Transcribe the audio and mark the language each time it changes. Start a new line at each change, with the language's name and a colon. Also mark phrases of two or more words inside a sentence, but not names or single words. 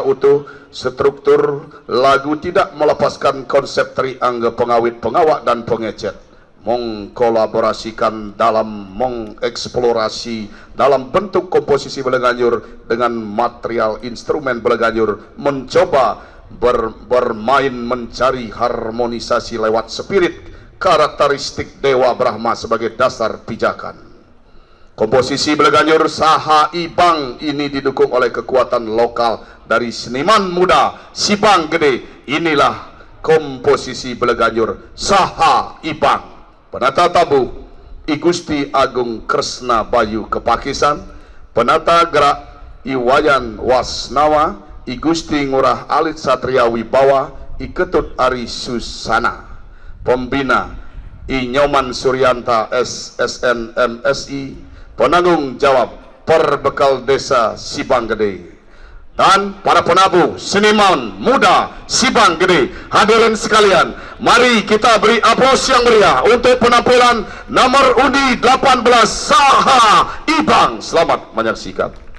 Indonesian: utuh struktur lagu tidak melepaskan konsep triangga pengawit, pengawak, dan pengecet, mengkolaborasikan dalam mengeksplorasi dalam bentuk komposisi Beleganjur dengan material instrumen Beleganjur, mencoba bermain mencari harmonisasi lewat spirit karakteristik Dewa Brahma sebagai dasar pijakan. Komposisi Beleganjur Saha Ibang ini didukung oleh kekuatan lokal dari seniman muda Sibang Gede. Inilah komposisi Beleganjur Saha Ibang. Penata tabu I Gusti Agung Kresna Bayu Kepakisan, penata gerak Iwayan Wasnawa, I Gusti Ngurah Alit Satria Wibawa, I Ketut Ari Susana, pembina I Nyoman Suryanta SSN MSI, penanggung jawab Perbekal Desa Sibang Gede, dan para penabuh seniman muda Sibang Gede. Hadirin sekalian, mari kita beri aplaus yang meriah untuk penampilan nomor undi 18 Saha Ibang. Selamat menyaksikan.